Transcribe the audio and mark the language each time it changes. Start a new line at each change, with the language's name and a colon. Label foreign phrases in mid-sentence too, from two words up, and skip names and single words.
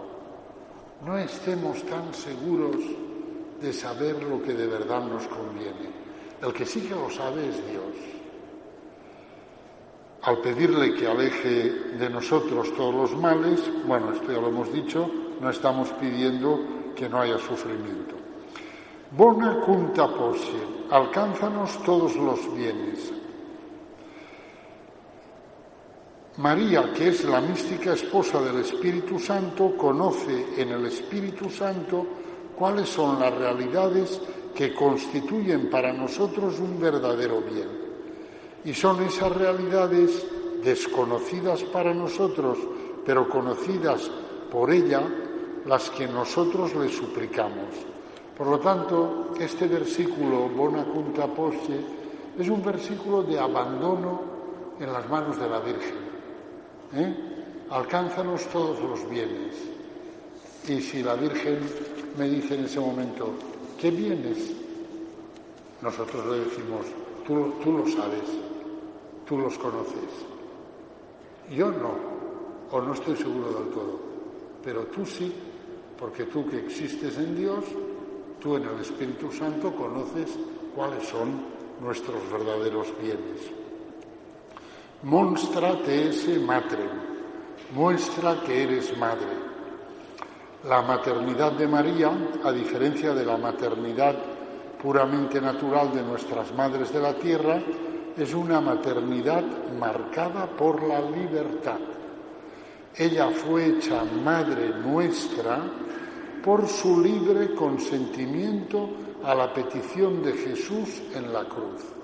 Spanish: No estemos tan seguros de saber lo que de verdad nos conviene. El que sí que lo sabe es Dios. Al pedirle que aleje de nosotros todos los males, bueno, esto ya lo hemos dicho, no estamos pidiendo que no haya sufrimiento.
Latin: Bona cunta posce,
Spanish: alcánzanos todos los bienes. María, que es la mística esposa del Espíritu Santo, conoce en el Espíritu Santo cuáles son las realidades que constituyen para nosotros un verdadero bien. Y son esas realidades desconocidas para nosotros, pero conocidas por ella, las que nosotros le suplicamos. Por lo tanto, este versículo,
Latin: Bona cunta posce,
Spanish: es un versículo de abandono en las manos de la Virgen. Alcánzanos todos los bienes. Y si la Virgen me dice en ese momento, ¿qué bienes? nosotros le decimos, tú lo sabes, tú los conoces. Yo no, o no estoy seguro del todo, pero tú sí, porque tú que existes en Dios, tú en el Espíritu Santo conoces cuáles son nuestros verdaderos bienes.
Latin: Monstra te esse matrem,
Spanish: muestra que eres madre. La maternidad de María, a diferencia de la maternidad puramente natural de nuestras madres de la tierra, es una maternidad marcada por la libertad. Ella fue hecha madre nuestra por su libre consentimiento a la petición de Jesús en la cruz.